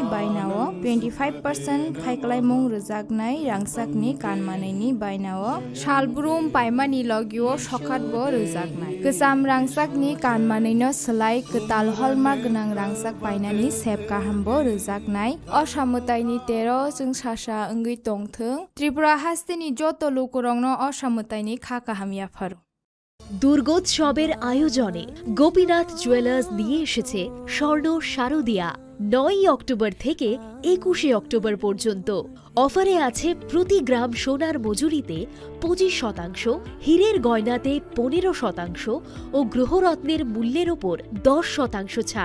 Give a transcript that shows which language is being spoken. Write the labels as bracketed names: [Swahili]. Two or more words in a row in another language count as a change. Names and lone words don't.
[Kok Borok] बायनाओ 25% खायखालाय मुं रोजाक रांसाकनि कानमानैनि बायनाओ शालब्रुम पाइमानि लगिओ सखातबो रोजाकनाय गोजाम रांसाकनि कानमानैनो सोलाय गोताल हलमार्क गोनां रांसाक बायनानि सेब काहामबो रोजाकनाय असामुताइनि 13 जों सासा ओंगै तंथों त्रिपुरा हास्तिनि जत लोकरंनो असामुताइनि खाकाहामियाफार। [Bangla] দুর্গোৎসবের আয়োজনে গোপীনাথ জুয়েলার্স দিয়ে এসেছে স্বর্ণ শারদীয়া। 9 অক্টোবর থেকে 21 অক্টোবর পর্যন্ত অফারে আছে প্রতি গ্রাম সোনার মজুরিতে 25%, হীরের গয়নাতে 15% ও গ্রহরত্নের মূল্যের ওপর 10% ছাড়।